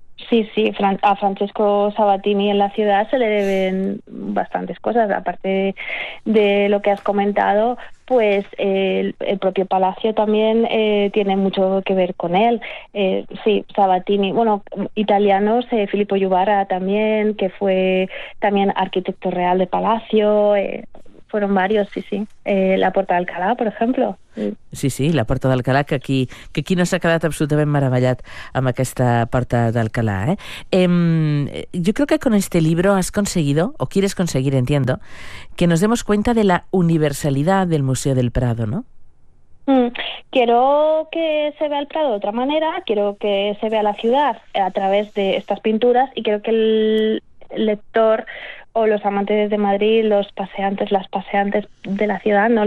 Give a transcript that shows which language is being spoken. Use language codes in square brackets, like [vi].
[es] Sí, sí, a Francesco Sabatini en la ciudad se le deben bastantes cosas, aparte de lo que has comentado, pues el propio palacio también tiene mucho que ver con él. Sí, Sabatini, bueno, italianos, Filippo Juvara también, que fue también arquitecto real de palacio, fueron varios, sí, sí. La Puerta de Alcalá, por ejemplo. [ca] Sí, sí, la Porta d'Alcalà, que aquí no s'ha quedat absolutament meravellat amb aquesta Porta d'Alcalà, eh? [es] Yo creo que con este libro has conseguido, o quieres conseguir, entiendo, que nos demos cuenta de la universalidad del Museo del Prado, ¿no? Quiero que se vea el Prado de otra manera, quiero que se vea la ciudad a través de estas pinturas y quiero que el lector o los amantes de Madrid, los paseantes, las paseantes de la ciudad, ¿no?